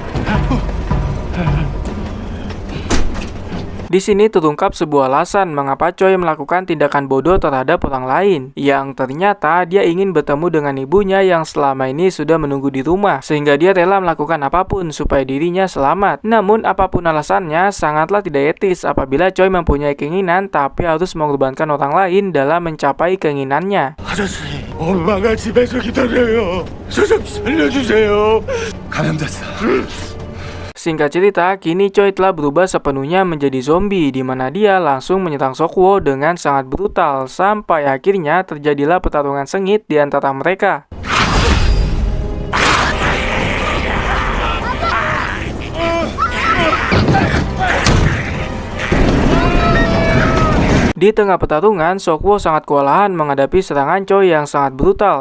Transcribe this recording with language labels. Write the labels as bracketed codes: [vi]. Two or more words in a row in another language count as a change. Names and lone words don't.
[id] Di sini terungkap sebuah alasan mengapa Choi melakukan tindakan bodoh terhadap orang lain, yang ternyata dia ingin bertemu dengan ibunya yang selama ini sudah menunggu di rumah, sehingga dia rela melakukan apapun supaya dirinya selamat. Namun apapun alasannya, sangatlah tidak etis apabila Choi mempunyai keinginan tapi harus mengorbankan orang lain dalam mencapai keinginannya. [ko] 아저씨, 엄마가 집에서 기다려요. 저 좀 살려주세요. 감염됐어. [id] Singkat cerita, kini Choi telah berubah sepenuhnya menjadi zombie, di mana dia langsung menyerang Seokwo dengan sangat brutal, sampai akhirnya terjadilah pertarungan sengit di antara mereka. Di tengah pertarungan, Seokwo sangat kewalahan menghadapi serangan Choi yang sangat brutal.